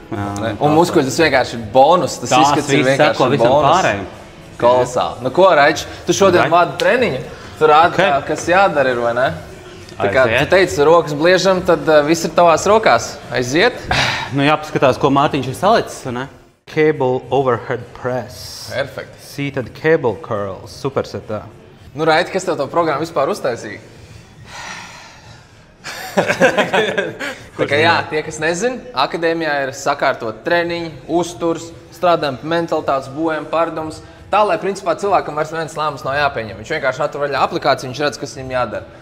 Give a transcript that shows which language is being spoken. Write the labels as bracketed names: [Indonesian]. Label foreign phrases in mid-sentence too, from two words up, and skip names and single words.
[Latvian] Un muskuļi tas vienkārši ir bonus, tas izskats ir vienkārši bonus. Kolosāli. Nu ko, Raič, tu šodien vadi treniņu, tu rādi, kas jādara ir, vai ne? Tā kā tu teici, rokas bliežam, tad viss ir tavās rokās. Aiziet. Nu jāpaskatās, ko Mārtiņš ir salicis, ne? [English] Cable overhead press. [Latvian] Perfekti. [English] Seated cable curls. [Latvian] Supersetā. Nu, Raiti, kas tev to programmu vispār uztaisīja? Tā kā jā, tie, kas nezin, akadēmijā ir sakārtot treniņi, uzturs, strādājam pie mentalitātes, būvējam pārdomus. Tā, lai principā cilvēkam vairs viens lēmums nav jāpieņem. Viņš vienkārši atver vaļā aplikāciju, viņš redz, kas viņam jādara.